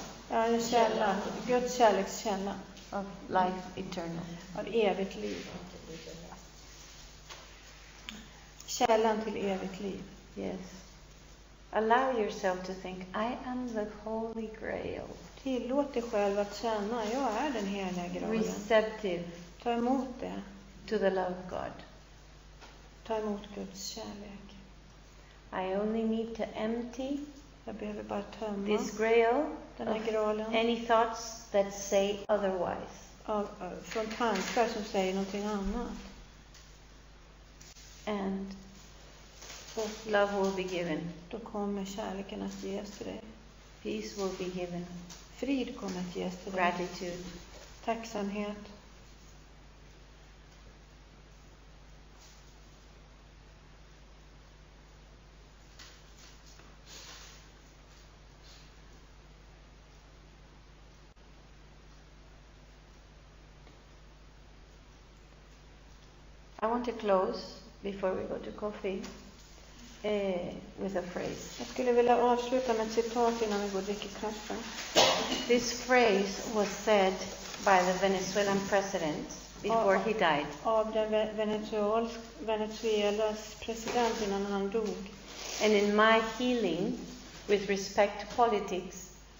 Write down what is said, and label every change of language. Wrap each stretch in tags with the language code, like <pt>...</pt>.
<sv>Ja, en källa. Guds kärlekskälla.</sv> <en>of life eternal.</en> <sv>Av evigt liv. Källan till evigt liv.</sv> <en>Yes. Allow yourself to think, I am the Holy Grail.</en> <sv>Tillåt dig själv att känna, jag är den heliga graalen.</sv> <en>Receptive</en> <sv>Ta emot det.</sv> <en>to the love of God.</en> <sv>Ta emot Guds kärlek.</sv> <en>I only need to empty</en> <sv>Jag behöver bara tömma</sv> <en>this grail</en> <sv>den här</sv> <en>of</en> <sv>graalen</sv> <en>any thoughts that say otherwise.</en> <sv>från tankar som säger någonting annat.</sv> <en>And love will be given.</en> <sv>Då kommer kärleken att ges till dig.</sv> <en>Peace will be given.</en> <sv>Frid kommer att ges till dig.</sv> <en>Gratitude.</en> <sv>Tacksamhet.</sv> <en>I want to close before we go to coffee with a phrase.</en> <sv>Jag skulle vilja avsluta med ett citat innan vi går och dricker kaffe.</sv> <en>This phrase was said by the Venezuelan president before he died.</en> <sv>Av den Venezuelas president innan han dog.</sv> <en>And in my healing with respect to politics,</en>